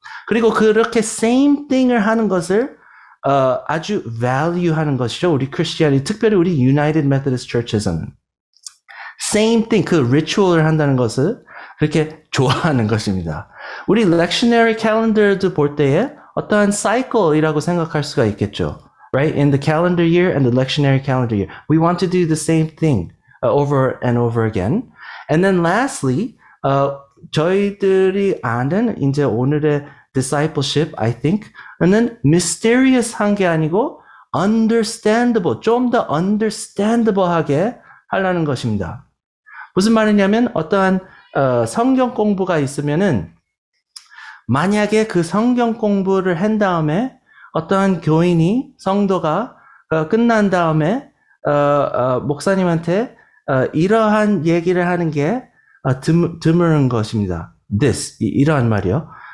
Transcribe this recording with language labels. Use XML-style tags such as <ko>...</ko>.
<ko>그리고 그렇게 same thing을 하는 것을 아주 value하는 것이죠. 우리 크리스티안이, 특별히 우리 United Methodist Church에서는 same thing, 그 ritual을 한다는 것을 그렇게 좋아하는 것입니다. 우리 lectionary calendar도 볼 때에 어떠한 cycle이라고 생각할 수가 있겠죠.</ko> <en>Right? In the calendar year and the lectionary calendar year, we want to do the same thing over and over again. And then lastly,</en> <ko>저희들이 아는 이제 오늘의 discipleship,</ko> <en>I think,</en> <ko>는 mysterious한 게 아니고 understandable, 좀 더 understandable하게 하려는 것입니다. 무슨 말이냐면 어떠한 성경 공부가 있으면은 만약에 그 성경 공부를 한 다음에 어떠한 교인이 성도가 끝난 다음에 목사님한테 이러한 얘기를 하는 게 드물은 것입니다. 이러한 말이요.</ko>